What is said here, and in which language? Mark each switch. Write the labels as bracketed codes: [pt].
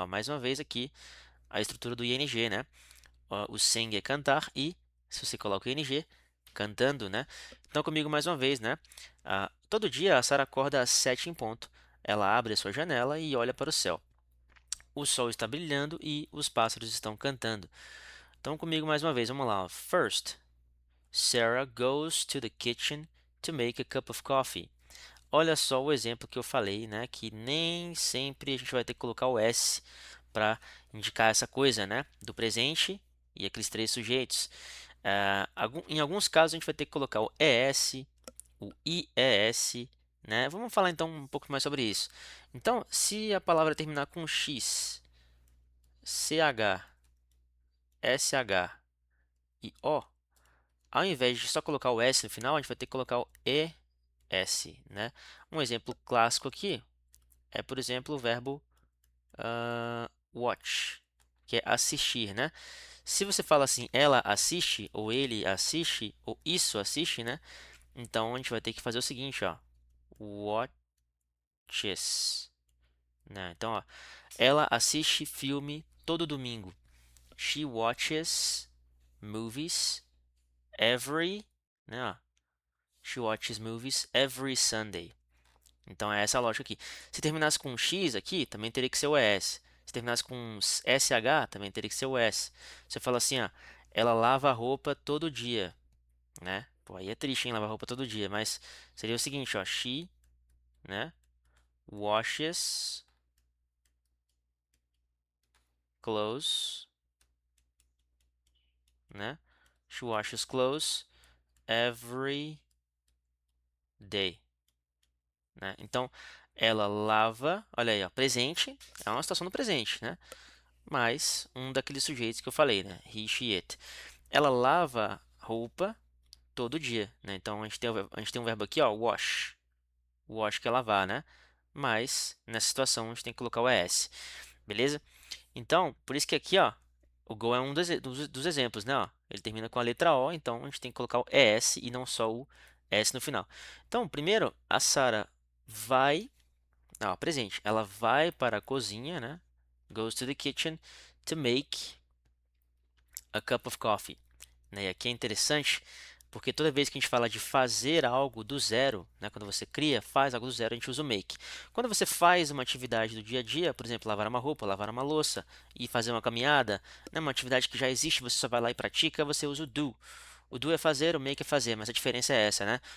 [pt] Ó, mais uma vez aqui a estrutura do ing, né? Ó, o sing é cantar e se você coloca o ing, cantando, né? Então comigo mais uma vez, né? Todo dia a Sara acorda às 7 em ponto. Ela abre a sua janela e olha para o céu. O sol está brilhando e os pássaros estão cantando. Então comigo mais uma vez, vamos lá. Ó. [en] First, Sarah goes to the kitchen to make a cup of coffee. [pt] Olha só o exemplo que eu falei, né? Que nem sempre a gente vai ter que colocar o S para indicar essa coisa, né? Do presente e aqueles três sujeitos. Em alguns casos a gente vai ter que colocar o ES, o IES, né? Vamos falar então um pouco mais sobre isso. Então, se a palavra terminar com X, CH, SH e O, ao invés de só colocar o S no final, a gente vai ter que colocar o ES, né? Um exemplo clássico aqui é, por exemplo, o verbo watch, que é assistir, né? Se você fala assim, ela assiste, ou ele assiste, ou isso assiste, né? Então a gente vai ter que fazer o seguinte, ó. Watches, né? Então, ó, ela assiste filme todo domingo. [en] She watches movies every, né? Ó, she watches movies every Sunday. [pt] Então é essa a lógica aqui. Se terminasse com X aqui, também teria que ser o S. Se terminasse com SH, também teria que ser o S. Você fala assim, ó, ela lava a roupa todo dia, né? Pô, aí é triste, hein, lavar roupa todo dia, mas seria o seguinte, ó, she, né, [en] washes clothes, [pt] né? [en] She washes clothes every day, né? [pt] Então, ela lava, olha aí, ó, presente, é uma situação no presente, né? Mais um daqueles sujeitos que eu falei, né? He, she, it. Ela lava roupa todo dia, né? Então a gente tem um verbo aqui, ó, wash. Wash que é lavar, né? Mas nessa situação a gente tem que colocar o ES, beleza? Então, por isso que aqui, ó, o go é um dos exemplos, né? Ó, ele termina com a letra O, então a gente tem que colocar o ES e não só o S no final. Então, primeiro, a Sara vai, ó, presente, ela vai para a cozinha, né? [en] Goes to the kitchen to make a cup of coffee. [pt] Né? E aqui é interessante porque toda vez que a gente fala de fazer algo do zero, né? Quando você cria, faz algo do zero, a gente usa o make. Quando você faz uma atividade do dia a dia, por exemplo, lavar uma roupa, lavar uma louça e fazer uma caminhada, né? Uma atividade que já existe, você só vai lá e pratica, você usa o do. O do é fazer, o make é fazer, mas a diferença é essa, né?